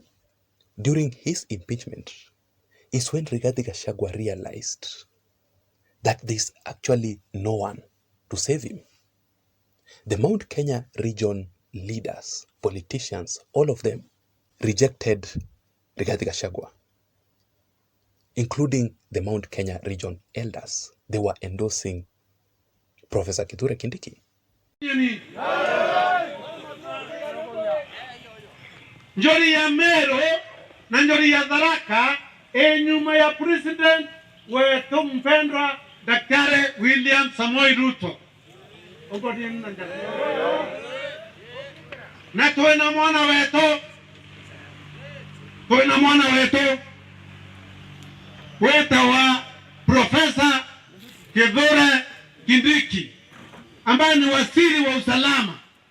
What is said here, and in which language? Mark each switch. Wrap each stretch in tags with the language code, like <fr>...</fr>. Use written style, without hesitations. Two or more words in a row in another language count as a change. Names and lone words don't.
<en>During his impeachment is when Rigathi Gachagua realized that there's actually no one to save him. The Mount Kenya region leaders, politicians, all of them rejected Rigathi Gachagua, including the Mount Kenya region elders. They were endorsing Professor Kithure Kindiki.</en> <sw>Njori ya Mero na njori ya Tharaka nyuma ya president wetu mpendwa Daktari William Samoei Ruto. Na tuwe na mwana wetu wa Profesa Kithure Kindiki ambaye ni waziri wa usalama.</sw>